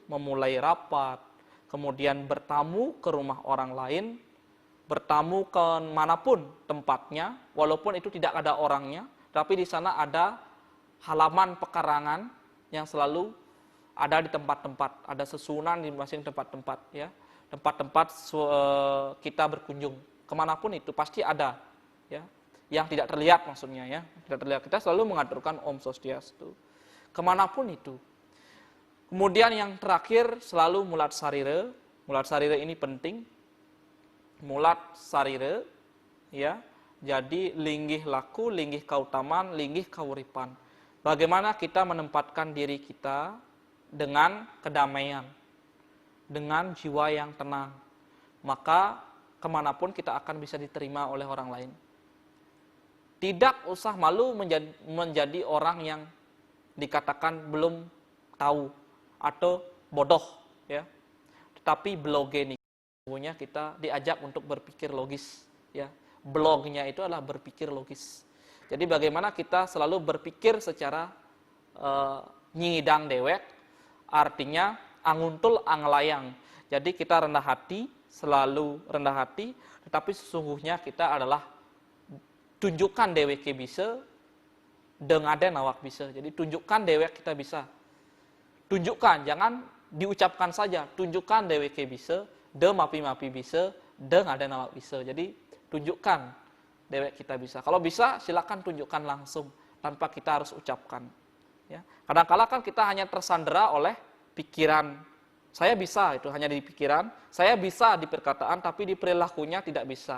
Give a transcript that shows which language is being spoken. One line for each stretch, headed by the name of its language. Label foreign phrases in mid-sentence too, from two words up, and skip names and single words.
Indonesian: memulai rapat, kemudian bertamu ke rumah orang lain, bertamu ke manapun tempatnya, walaupun itu tidak ada orangnya, tapi di sana ada halaman pekarangan yang selalu ada di tempat-tempat, ada susunan di masing tempat-tempat, ya, tempat-tempat kita berkunjung, kemanapun itu pasti ada, ya. Yang tidak terlihat maksudnya ya, tidak terlihat, kita selalu mengaturkan Om Swastiastu kemanapun itu. Kemudian yang terakhir selalu mulat sarira. Mulat sarira ini penting. Mulat sarira ya, jadi linggih laku, linggih kautaman, linggih kauripan. Bagaimana kita menempatkan diri kita dengan kedamaian, dengan jiwa yang tenang, maka kemanapun kita akan bisa diterima oleh orang lain. Tidak usah malu menjadi orang yang dikatakan belum tahu atau bodoh, ya. Tetapi bloge ini kita diajak untuk berpikir logis, ya. Blognya itu adalah berpikir logis. Jadi bagaimana kita selalu berpikir secara
Balinese: nyidang dewek, artinya anguntul anglayang.
Indonesian: Jadi kita rendah hati, selalu rendah hati, tetapi sesungguhnya kita adalah tunjukkan dewek bisa,
Balinese: dengaden awak bisa.
Indonesian: Jadi tunjukkan dewek kita bisa. Tunjukkan, jangan diucapkan saja. Tunjukkan dewek bisa,
Balinese: de mapi-mapi bisa, dengaden awak bisa.
Indonesian: Jadi tunjukkan dewek kita bisa. Kalau bisa, silakan tunjukkan langsung tanpa kita harus ucapkan. Ya. Kadang-kala kan kita hanya tersandera oleh pikiran. Saya bisa, itu hanya di pikiran. Saya bisa di perkataan, tapi di perilakunya tidak bisa.